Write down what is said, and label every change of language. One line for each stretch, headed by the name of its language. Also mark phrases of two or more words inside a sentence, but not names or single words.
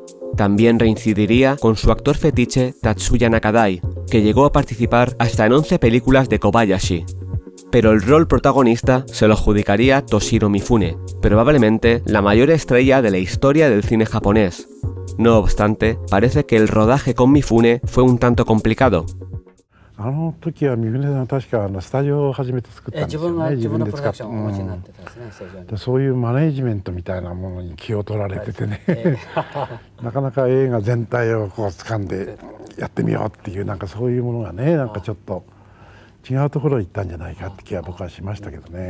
Spanish: También reincidiría con su actor fetiche Tatsuya Nakadai, que llegó a participar hasta en 11 películas de Kobayashi. Pero el rol protagonista se lo adjudicaría Toshiro Mifune, probablemente la mayor estrella de la historia del cine japonés. No obstante, parece que el rodaje con Mifune fue un tanto complicado.
Japanese: あの時は三船さん確かスタジオを初めて作ったんですよね。自分で使って、そういうマネージメントみたいなものに気を取られててね、なかなか映画全体をこう掴んでやってみようっていうなんかそういうものがね、なんかちょっと違うところに行ったんじゃないかって気は僕はしましたけどね。